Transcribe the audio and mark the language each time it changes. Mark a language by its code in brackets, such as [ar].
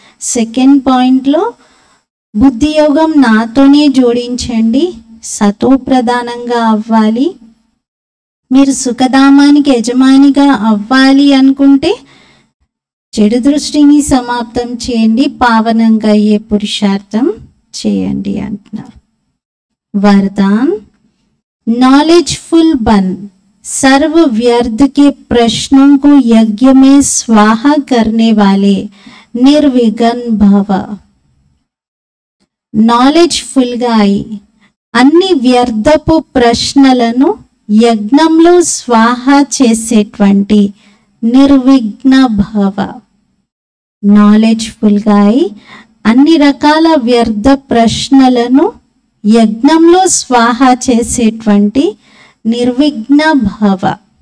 [te] Second పాయింట్లో బుద్ధి యోగం నాతోనే జోడించండి, సతో ప్రధానంగా అవ్వాలి. మీరు సుఖధామానికి యజమానిగా అవ్వాలి అనుకుంటే చెడు దృష్టిని సమాప్తం చేయండి, పావనంగా అయ్యే పురుషార్థం చేయండి అంటున్నారు. [hi] वरदान, नॉलेजफुल बन, सर्व व्यर्थ के प्रश्नों को यज्ञ में स्वाहा करने वाले निर्विघ्न भव। [te] నాలెడ్జ్ఫుల్ గా అయి అన్ని వ్యర్థపు ప్రశ్నలను యజ్ఞంలో స్వాహ చేసేటువంటి నిర్విఘ్న భవ. నాలెడ్జ్ఫుల్ గా అయి అన్ని రకాల వ్యర్థ ప్రశ్నలను యజ్ఞంలో స్వాహ చేసేటువంటి నిర్విఘ్న భవ.